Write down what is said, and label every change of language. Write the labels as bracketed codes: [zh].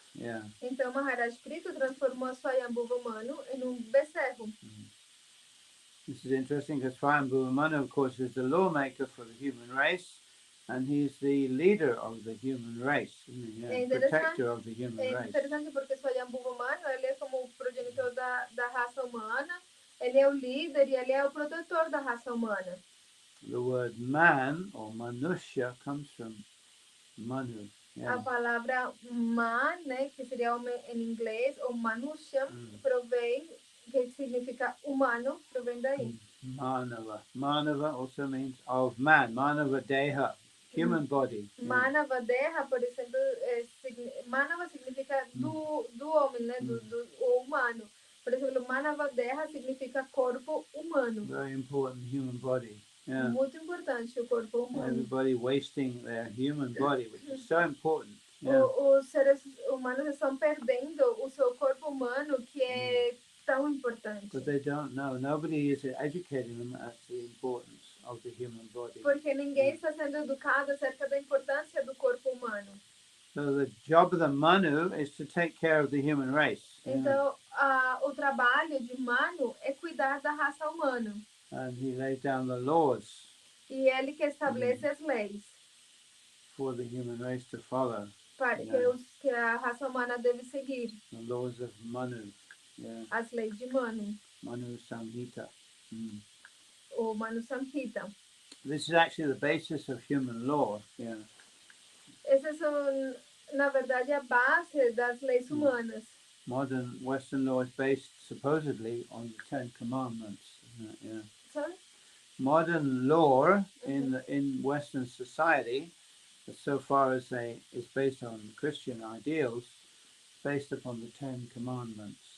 [pt] Yeah. Então Maharaj Prithu transformou a Swayambhuva Manu em bezerro. [en] This is interesting because Swayambhuva Manu, of course, is the lawmaker for the human race. And he's the leader of the human race, protector of the human race. [pt] É interessante porque Swayambhuva Manu, ele é como o progenitor da raça humana, ele é o líder e ele é o protetor da raça humana. [en] The word man or manushya comes from Manu. Yeah. [pt] A palavra man, né, que seria homem em inglês, ou manushya, provém, que significa humano, provém daí. [en] Manava. Manava also means of man. Manava deha. human body. [pt] Manava Deha, por exemplo, Manava significa do homem, né? Do humano. Por exemplo, Manava Deha significa corpo humano. [en] Very important human body. Yeah. [pt] Muito importante o corpo humano. [en] Everybody wasting their human body, which is so important. Yeah. [pt] Os seres humanos estão perdendo o seu corpo humano, que é tão importante. [en] But they don't know. Nobody is educating them as the importance of the human body. [pt] Porque ninguém está sendo educado acerca da importância do corpo humano. [en] So the job of the Manu is to take care of the human race. [pt] Então, o trabalho de Manu é cuidar da raça humana. [en] And he lays down the laws [pt] E ele que estabelece as leis [en] for the human race to follow. [pt] para que a raça humana deve seguir. [en] The laws of Manu. Yeah. [pt] As leis de Manu. [en] Manu Samhita. [pt] O Manu Samhita. [en] This is actually the basis of human law. Yeah. [pt] Essas são, na verdade, a base das leis humanas. [en] Modern Western law is based supposedly on the Ten Commandments. Yeah. Sorry? Modern law in Western society, so far as is based on Christian ideals, based upon the Ten Commandments.